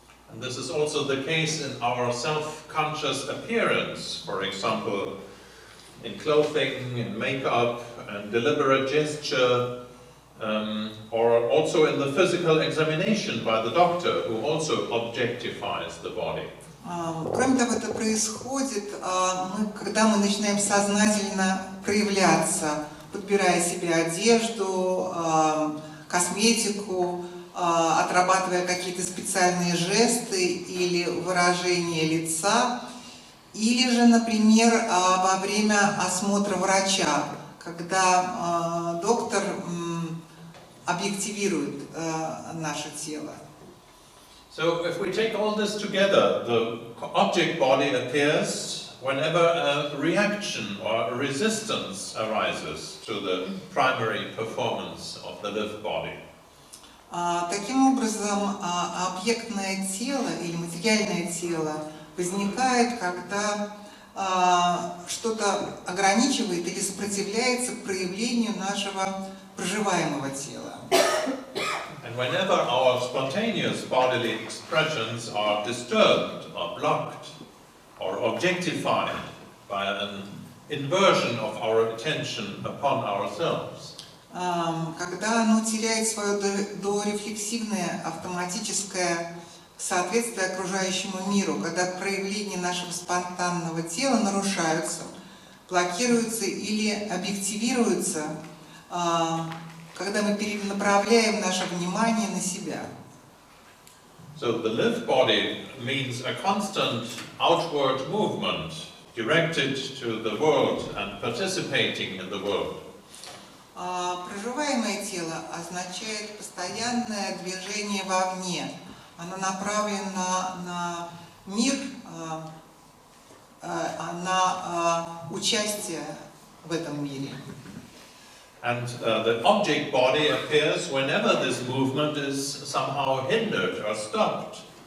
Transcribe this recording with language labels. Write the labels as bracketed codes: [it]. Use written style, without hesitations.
[en] And this is also the case in our self-conscious appearance, for example, in clothing, in makeup, and deliberate gesture, or also in the physical examination by the doctor, who also objectifies the body. [ru] Кроме того, это происходит, когда мы начинаем сознательно проявляться, подбирая себе одежду, косметику, отрабатывая какие-то специальные жесты или выражения лица, или же, например, во время осмотра врача, когда доктор объективирует наше тело. [en] So if we take all this together, the object body appears whenever a reaction or a resistance arises to the primary performance of the lived body. [ru] Таким образом, объектное тело или материальное тело возникает, когда что-то ограничивает или сопротивляется проявлению нашего проживаемого тела. [en] And whenever our spontaneous bodily expressions are disturbed or blocked or objectified by an inversion of our attention upon ourselves, [ru] когда оно теряет свое дорефлексивное автоматическое соответствие окружающему миру, когда проявления нашего спонтанного тела нарушаются, блокируются или объективируются, когда мы перенаправляем наше внимание на себя. [en] So the lived body means a constant outward movement directed to the world and participating in the world. [ru] Проживаемое тело означает постоянное движение вовне. Оно направлено на мир, на участие в этом мире. [en] And the object body appears whenever this movement is somehow hindered or stopped.